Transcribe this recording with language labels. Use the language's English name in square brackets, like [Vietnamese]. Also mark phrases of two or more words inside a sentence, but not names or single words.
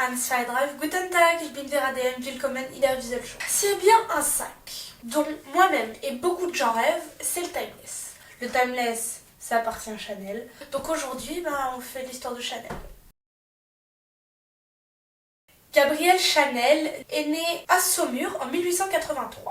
[German] 1, 2, 3, guten Tag, ich bin Vera DM, willkommen in der Wieselschau. [French] S'il y a bien un sac dont moi-même et beaucoup de gens rêvent, c'est le Timeless. Le Timeless, ça appartient à Chanel. Donc aujourd'hui, on fait l'histoire de Chanel. Gabrielle Chanel est née à Saumur en 1883.